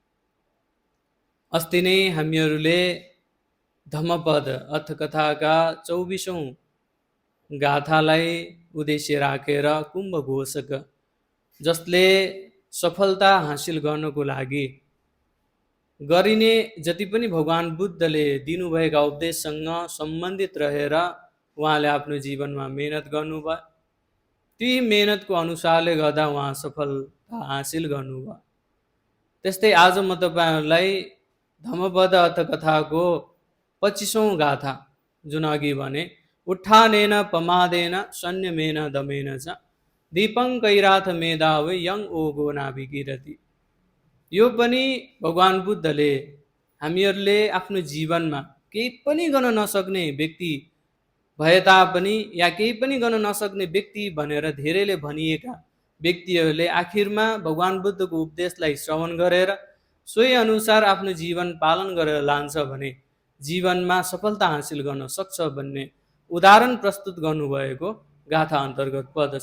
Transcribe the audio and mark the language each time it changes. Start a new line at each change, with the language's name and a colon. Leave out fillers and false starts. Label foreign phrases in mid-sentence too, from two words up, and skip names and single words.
Nepali: अस्ति नै हामीहरूले धम्मपद अर्थकथाका 24औं गाथालाई उद्देश्य राखेर कुम्भ घोषक जसले सफलता हासिल गर्नको लागि गरिने जति पनि भगवान बुद्धले दिनुभएका उपदेशसँग सम्बन्धित रहेर उहाँले आफ्नो जीवनमा मेहनत गर्नुभयो। ती मेहनतको अनुसारले गर्दा उहाँ सफलता हासिल गर्नुभयो। त्यस्तै आज म तपाईँहरूलाई धम्मपद अर्थकथाको 25औं गाथा जुन अघि भने
Pali: उत्थानेन प्रमादेन संयमेन दमेन च दीपं कैराथ मेधावी यं ओघो नाभिकीरति।
Nepali: यो पनि भगवान बुद्धले हामीहरूले आफ्नो जीवनमा केही पनि गर्न नसक्ने व्यक्ति भए तापनि या केही पनि गर्न नसक्ने व्यक्ति भनेर धेरैले भनिएका व्यक्तिहरूले आखिरमा भगवान बुद्धको उपदेशलाई श्रवण गरेर सोही अनुसार आफ्नो जीवन पालन गरेर लान्छ भने जीवनमा सफलता हासिल गर्न सक्छ भन्ने उदाहरण प्रस्तुत गर्नुभएको गाथा अन्तर्गत पर्दछ।